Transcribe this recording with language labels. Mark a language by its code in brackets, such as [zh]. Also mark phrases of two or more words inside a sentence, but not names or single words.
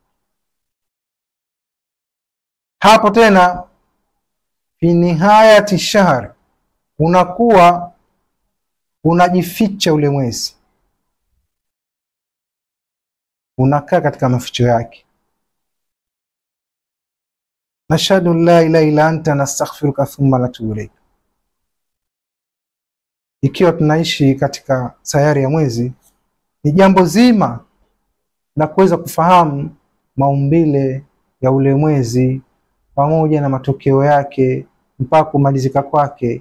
[sw] Hapo tena [ar] في نهاية شهر, [sw] unakuwa unajificha ule mwezi, unakaa katika maficho yake. [ar] نشهد لا إله إلا أنت نستغفرك ثم نتوب إليك. [sw] Ikiwa tunaishi katika sayari ya mwezi, ni jambo zima na kuweza kufahamu maumbile ya ule mwezi pamoja na matokeo yake mpaka kumalizika kwake.